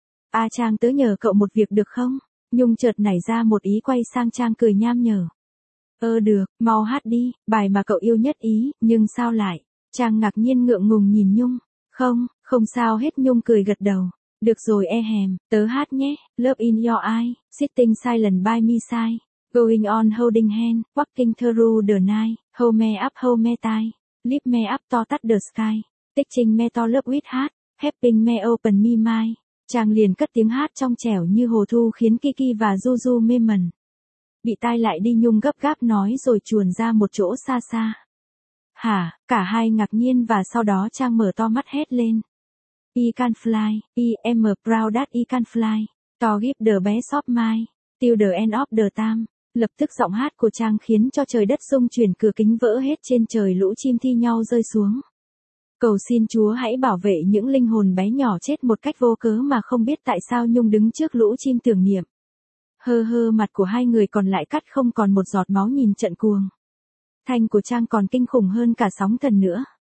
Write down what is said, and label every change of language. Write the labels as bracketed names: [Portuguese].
[Vietnamese] À Trang, tớ nhờ cậu một việc được không? Nhung chợt nảy ra một ý, quay sang Trang cười nham nhở. Ơ được, mau hát đi, bài mà cậu yêu nhất. Ý, nhưng sao lại? Trang ngạc nhiên ngượng ngùng nhìn Nhung. Không, không sao hết, Nhung cười gật đầu. Được rồi e hèm, tớ hát nhé. [English] Love in your eyes, sitting silent by me side. Going on holding hand, walking through the night, hold me up, hold me tight, lift me up to touch the sky, teaching me to love with heart, helping me open me mind. [Vietnamese] Trang liền cất tiếng hát trong trẻo như hồ thu khiến Kiki và Juju mê mẩn. Bị tai lại đi, Nhung gấp gáp nói rồi chuồn ra một chỗ xa xa. Hả, cả hai ngạc nhiên và sau đó Trang mở to mắt hét lên. [English] I can fly, I am proud that I can fly, to give the best of mine. Till the end of the time. [Vietnamese] Lập tức giọng hát của Trang khiến cho trời đất rung chuyển, cửa kính vỡ hết trên trời, lũ chim thi nhau rơi xuống. Cầu xin Chúa hãy bảo vệ những linh hồn bé nhỏ chết một cách vô cớ. Mà không biết tại sao Nhung đứng trước lũ chim tưởng niệm. Hơ hơ, mặt của hai người còn lại cắt không còn một giọt máu nhìn trận cuồng. Thanh của Trang còn kinh khủng hơn cả sóng thần nữa.